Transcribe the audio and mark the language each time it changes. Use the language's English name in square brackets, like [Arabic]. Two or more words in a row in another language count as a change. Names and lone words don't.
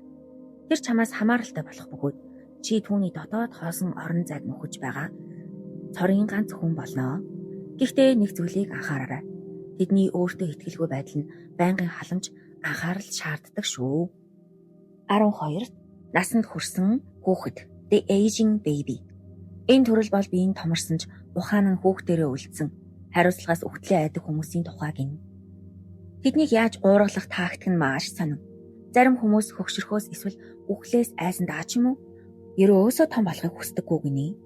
[Mongolian] Тэр чамаас хамааралтай болох бөгөөд чи түүний дотоод хоосон орон зайг нөхөж байгаа цорын ганц хүн болно. Гэхдээ нэг зүйлийг анхаараарай. Тэдний өөртөө итгэлгүй байдал нь байнгын халамж, анхаарал шаарддаг шүү. 12. Насанд хүрсэн хүүхэд. [English] The aging baby. [Mongolian] Энэ төрөл бол биеийн томорсон ч ухаан нь хүүхдэрээ үлдсэн, хариуцлагаас өгтлээ айдаг хүмүүсийн тухай гин. Тэднийг яаж уургалах тактик нь маш сонин. Зарим хүмүүс хөгшөрхөөс эсвэл үхлээс айсан даа ч юм уу, ерөөсөө том болохыг хүсдэггүй гинэ.